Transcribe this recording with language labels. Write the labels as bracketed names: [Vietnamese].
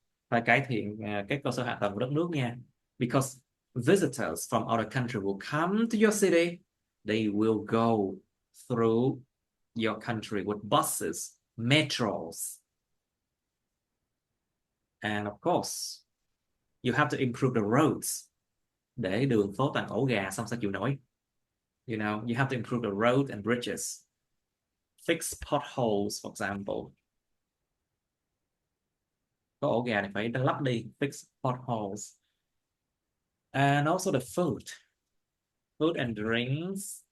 [Vietnamese] Phải cải thiện các cơ sở hạ tầng của đất nước nha. [English] Because visitors from other country will come to your city. They will go through your country with buses, metros. And of course, you have to improve the roads. [Vietnamese] Để đường phố toàn ổ gà xong sao chịu nổi. [English] You have to improve the road and bridges. Fix potholes, for example. [Vietnamese] Có ổ gà này phải lắp đi. [English] Fix potholes. And also the food and drinks.